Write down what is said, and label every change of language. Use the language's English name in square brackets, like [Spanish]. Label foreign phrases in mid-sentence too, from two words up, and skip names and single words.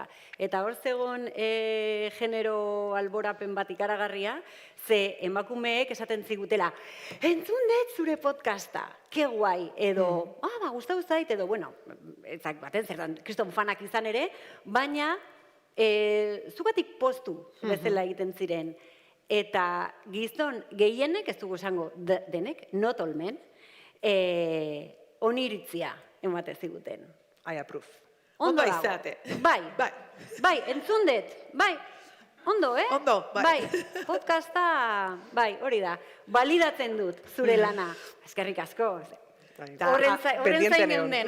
[Basque] Eta hor zegoen genero alborapen bat ikaragarria, ze emakumeek esaten zigutela, entzun det zure podcasta, [Spanish] ke guai, [Basque] edo, gustatu zait, edo, ezak baten zertan, kriston fanak izan ere, baina zugatik postu bezala egiten ziren. Eta gizon gehienek, ez dugu esango denek, [English] not all men, [Basque] oniritzia emate ziguten. [English] I approve. [Basque] Ondo izate. Bai, entzun dut, bai. Ondo, Ondo, bai. Podcasta, hori da. Balidatzen dut zure lana. Eskerrik asko. Horren zain eunden.